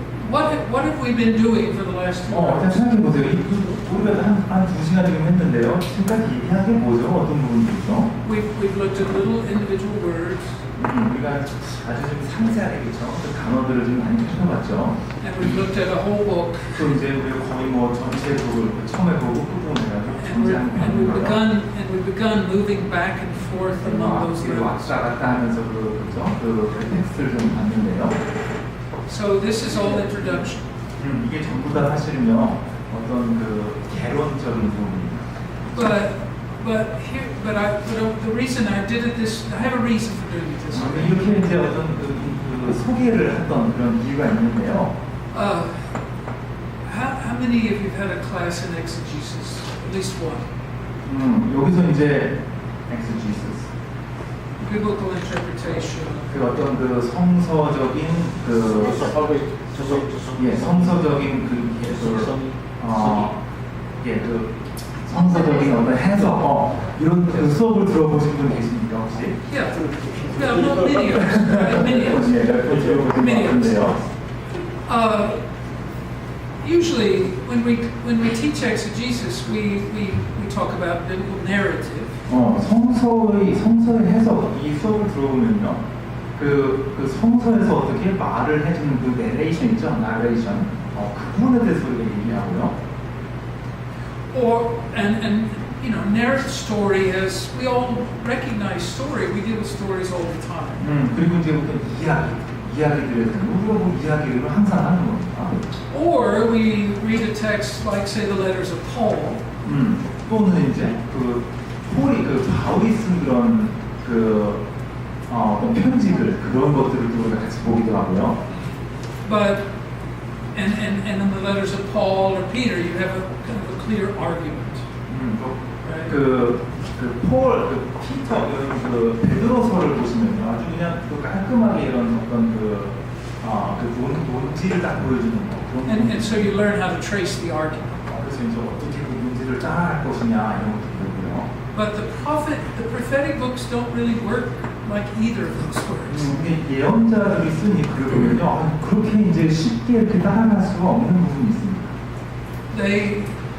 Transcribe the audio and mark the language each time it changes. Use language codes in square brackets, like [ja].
[en] What have we been doing for the last 2 [ko] 생각해 보세요. 우리가 한 2시간 지금 했는데요. 지금까지 얘기한 게 뭐죠? 어떤 부분이죠? [en] We've looked at little individual words, [ko] 우리가 아주 좀 상세하게 그렇죠? 그 단어들을 좀 많이 찾아봤죠. [en] and we've looked at a whole book, [ko] 또 이제 우리가 거의 전체 곡을 처음에 보고 끝부분 해가지고 [en] and we've begun moving back and forth among those [ko] 앞뒤로 [en] words. [ko] 왔다 갔다 하면서 그 텍스트를 좀 봤는데요. [en] So this is all introduction. [ko] 이게 전부 다 사실은요 어떤 개론적인 부분입니다. [en] But the reason I did it I have a reason for doing it this way. [ko] 이렇게 이제 어떤 소개를 했던 그런 이유가 있는데요. [en] How many of you have had a class in exegesis? At least one. [ko] 여기서 이제 exegesis. [en] Biblical interpretation. [ko] 어떤 성서적인 성서적인 성서적인 어떤 해석 이런 수업을 들어보신 분 계십니까 혹시? [en] Yeah, well, many of us, right? Many of us. Usually, when we teach exegesis, we talk about biblical narrative. [ko] 성서의 해석 이 수업을 들어보면요, 그 성서에서 어떻게 말을 해주는 그 내레이션 있죠, 나레이션. 그 부분에 대해서 우리가 얘기하고요. [en] And you know, narrative story as we all recognize story. We deal with stories all the time. [ko] 그리고 이제 어떤 이야기들에 대해서 우리가 이야기를 항상 하는 겁니다. [en] Or we read a text like, say, the letters of Paul. [ko] 또는 이제 바울이 쓴 그런 어떤 편지들 그런 것들을 또 우리가 같이 보기도 하고요. [en] But and in the letters of Paul or Peter, you have a kind of a clear argument. Right? [ko] 피터, 베드로서를 보시면요, 아주 그냥 깔끔하게 이런 어떤 논지를 딱 보여주는 거. [en] And so you learn how to trace the argument. [ko] 그래서 이제 어떻게 그 논지를 따라갈 것이냐 이런 것도 보고요. [en] But the prophetic books don't really work like either of those works. [ko] 예언자들이 쓴 이 글을 보면요, 그렇게 이제 쉽게 이렇게 따라갈 수가 없는 부분이 있습니다.